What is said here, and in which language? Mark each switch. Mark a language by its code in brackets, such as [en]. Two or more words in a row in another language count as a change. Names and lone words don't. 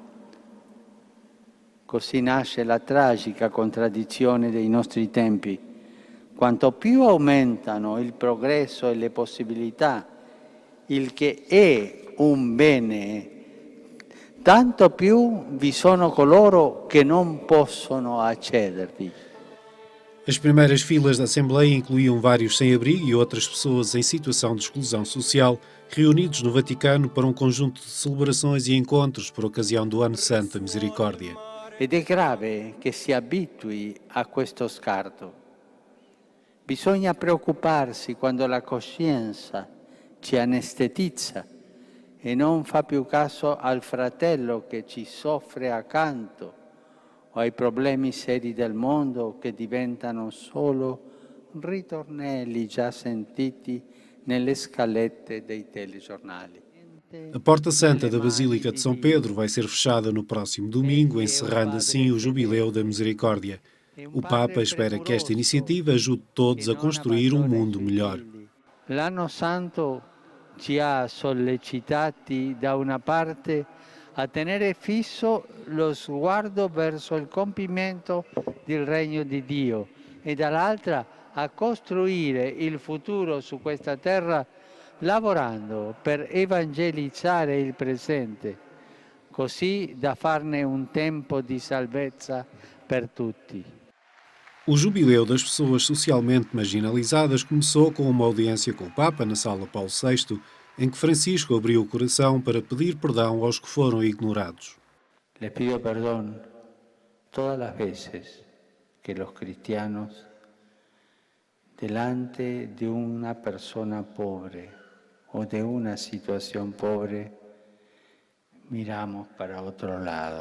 [it] Così nasce la tragica contraddizione dei nostri tempi. Quanto più aumentano il progresso e le possibilità, il che è un bene, tanto più vi sono coloro che non possono accedervi. [pt] As primeiras filas da Assembleia incluíam vários sem-abrigo e outras pessoas em situação de exclusão social, reunidos no Vaticano para um conjunto de celebrações e encontros por ocasião do Ano Santo da Misericórdia. [it] Ed è grave che si abitui a questo scarto. Bisogna preoccuparsi quando la coscienza ci anestetizza e non fa più caso al fratello che ci soffre accanto o ai problemi seri del mondo che diventano solo ritornelli già sentiti nelle scalette dei telegiornali. [pt] A Porta Santa da Basílica de São Pedro vai ser fechada no próximo domingo, encerrando assim o Jubileu da Misericórdia. O Papa espera que esta iniciativa ajude todos a construir um mundo melhor. [it] L'anno santo ci ha sollecitati da una parte a tenere fisso lo sguardo verso il compimento del regno di Dio e dall'altra a costruire il futuro su questa terra lavorando per evangelizzare il presente, così da farne un tempo di salvezza per tutti. [pt] O Jubileu das Pessoas Socialmente Marginalizadas começou com uma audiência com o Papa na Sala Paulo VI, em que Francisco abriu o coração para pedir perdão aos que foram ignorados. [es] Les pido perdón todas las veces que los cristianos, delante de una persona pobre o de una situación pobre, miramos para otro lado.